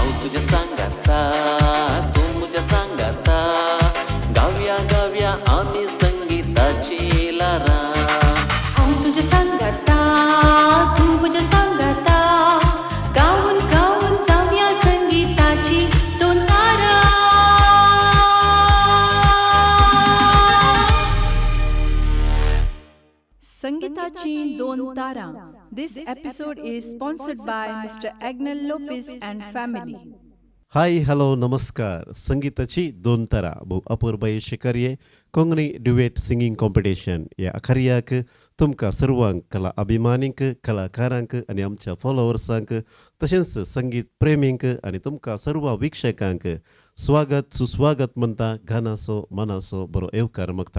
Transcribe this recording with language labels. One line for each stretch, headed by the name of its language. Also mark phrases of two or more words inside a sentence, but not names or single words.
Konkani: तुझ्या सांगाता, तू तुझ्या सांगाता, गाव्या गाव्या आम्ही संगीताची लारा. तुझ्या सांगाता, तू तुझ्या सांगाता, गाऊन गाऊन जाऊया संगीताची दोन तारा. संगीताची दोन तारा.
English: This episode is sponsored by Mr. Agnel Lopez and family. hi hello नमस्कार.
Konkani: संगीताची दोन तारा बहु अपूर्व यश कार्य कोंकणी
English: duet singing competition
Konkani: या अखर्याक तुमकां सर्वांक कला अभिमानींक कलाकारांक आनी आमच्या फॉलोवर्सांक तशेंच संगीत प्रेमींक आनी तुमकां सर्व विक्षकांक स्वागत सुस्वागत म्हणटा घानासो मनासो बरो येवकार मागता.